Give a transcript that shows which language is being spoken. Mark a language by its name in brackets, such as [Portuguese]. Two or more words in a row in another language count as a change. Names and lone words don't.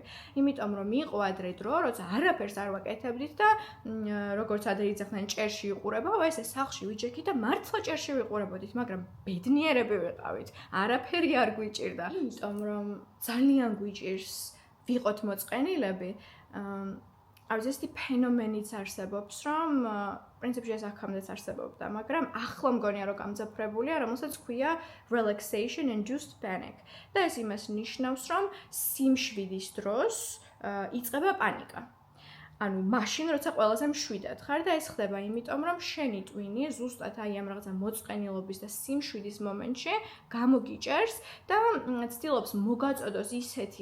[Georgian] იმიტომ რომ იყო ადრე დრო, როცა არაფერს არ ვაკეთებდით და როგორც ადრე იძახდნენ ჭერში იყურება, ესე სახლში ვიჯექით და მართლა ჭერში ვიყურებოდით, მაგრამ ბედნიერები ვიყავით. არაფერი არ გვიჭირდა. იმიტომ რომ ძალიან გვიჭირს ვიყოთ მოწყენილები. არის ესეთი ფენომენიც არსებობს, რომ პრინციპში ეს აქამდეც არსებობდა, მაგრამ ახლა მგონია რომ გამძაფრებულია, რომელსაც ქვია [English] relaxation induced panic. [Georgian] და ეს იმას ნიშნავს, რომ სიმშვიდის დროს იწყება პანიკა. ანუ მაშინ როცა ყველაზე მშვიდად ხარ და ეს ხდება იმიტომ რომ შენი ტვინი ზუსტად აი ამ რაღაცა მოწყენილობის და სიმშვიდის მომენტში გამოგიჭერს და ცდილობს მოგაწოდოს ისეთი